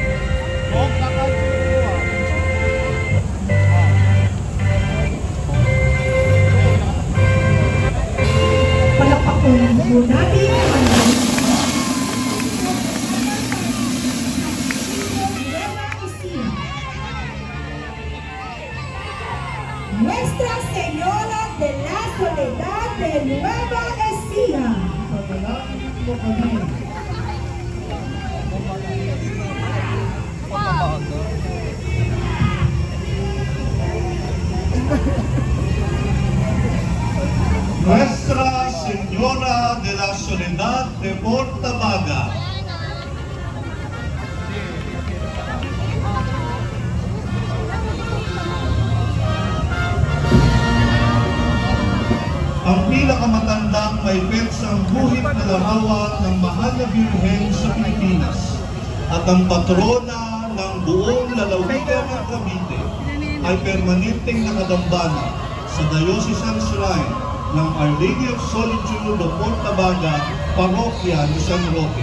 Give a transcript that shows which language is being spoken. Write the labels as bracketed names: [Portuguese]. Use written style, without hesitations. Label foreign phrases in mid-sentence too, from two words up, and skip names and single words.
[Filipino] Palakpakan po natin ang Nuestra Señora de la Soledad de Nueva Ecija. Pagkalangin mo kami. Nuestra Señora de la Soledad de Portabaga. Ang pinakamatandang may petsang guhit na larawan ng mahal na Birhen sa Pilipinas at ang patrona ng buong lalawigan ng Cavite ay permanenteng nakadambana sa Diocesan Shrine ng Our Lady of Solitude of Portabaga, Parokya ni San Roque.